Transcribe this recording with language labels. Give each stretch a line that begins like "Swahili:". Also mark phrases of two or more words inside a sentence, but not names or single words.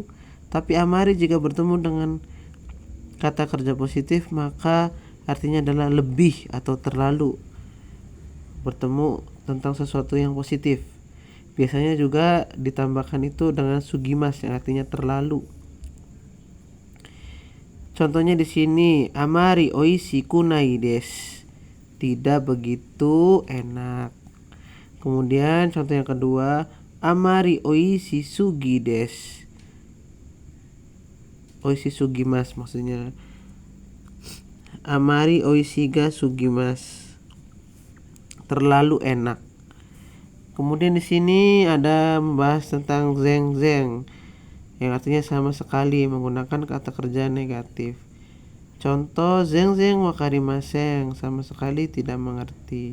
Indonesian: Tapi amari jika bertemu dengan kata kerja positif maka artinya adalah lebih atau terlalu. Bertemu tentang sesuatu yang positif. Biasanya juga ditambahkan itu dengan sugimas yang artinya terlalu. Contohnya di sini,
Japanese: あまりおいしくないです,
Indonesian: tidak begitu enak. Kemudian contoh yang kedua,
Japanese: あまりおいしすぎです、おいしすぎます maksudnya. あまりおいしがすぎます,
Indonesian: terlalu enak. Kemudian di sini ada membahas tentang zeng yang artinya sama sekali, menggunakan kata kerja negatif. Contoh,
Japanese: 全然わかりません,
Indonesian: sama sekali tidak mengerti.